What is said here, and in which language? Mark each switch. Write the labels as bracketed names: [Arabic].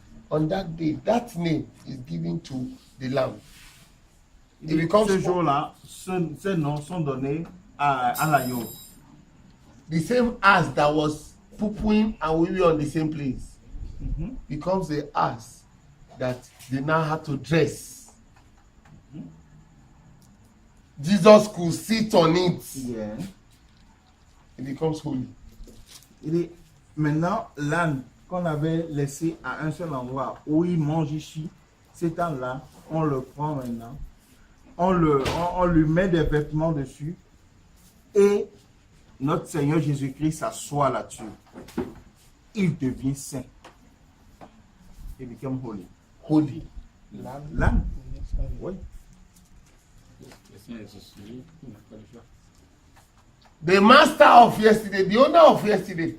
[English] On that day, that name is given to the Lamb. It becomes [French] Ce jour-là, ces noms sont donnés à l'agneau. [English] the same ass that was pooping and we were on the same place. Becomes the ass that they now have to dress. Jesus could sit on it. Yeah. It becomes holy. [French] Il est maintenant l'âne qu'on avait laissé à un seul endroit où il mange ici. Cet âne-là, on le prend maintenant. On lui met des vêtements dessus et notre Seigneur Jésus-Christ s'assoit là-dessus. Il devient saint. Il [English] become holy. Holy. [French] L'âne. Oui. Le Seigneur est celui qui n'a pas le choix. [English] The master of yesterday, the owner of yesterday,